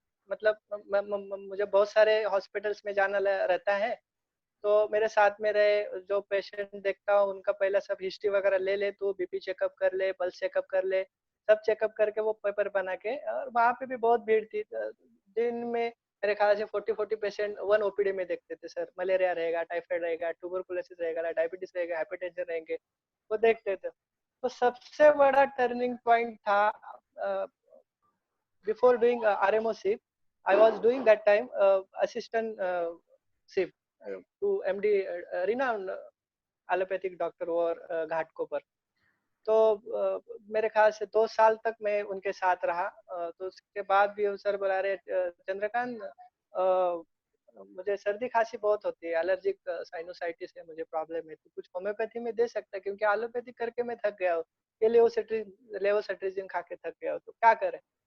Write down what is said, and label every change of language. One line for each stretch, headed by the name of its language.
Hindi: मतलब मुझे बहुत सारे हॉस्पिटल्स में जाना रहता है, तो मेरे साथ में रहे, जो पेशेंट देखता हूँ उनका पहला सब हिस्ट्री वगैरह ले ले, तू बीपी चेकअप कर ले, पल्स चेकअप कर ले, सब चेकअप करके वो पेपर बना के। और वहाँ पे भी बहुत भीड़ थी, दिन में मेरे ख्याल से 40 पेशेंट वन ओपीडी में देखते थे सर। मलेरिया रहेगा, टाइफाइड रहेगा, ट्यूबरकुलोसिस रहेगा, डायबिटीज रहेगा, हाइपरटेंशन रहेंगे, वो देखते थे। तो सबसे बड़ा टर्निंग पॉइंट था,
English: before doing RMO-ship, I was doing that time assistant ship to MD, renowned allopathic doctor और घाटकोपर।
Hindi: तो मेरे ख्याल से 2 साल तक मैं उनके साथ रहा। तो उसके बाद भी वो सर बुला रहे, चंद्रकांत मुझे सर्दी खांसी बहुत होती है, एलर्जिक साइनोसाइटिस है, मुझे प्रॉब्लम है, तो कुछ होम्योपैथी में दे सकता है, क्योंकि एलोपैथी करके मैं थक गया हूँ, ये लेवोसिट्रिजिन खा के थक गया हूँ, तो क्या करें।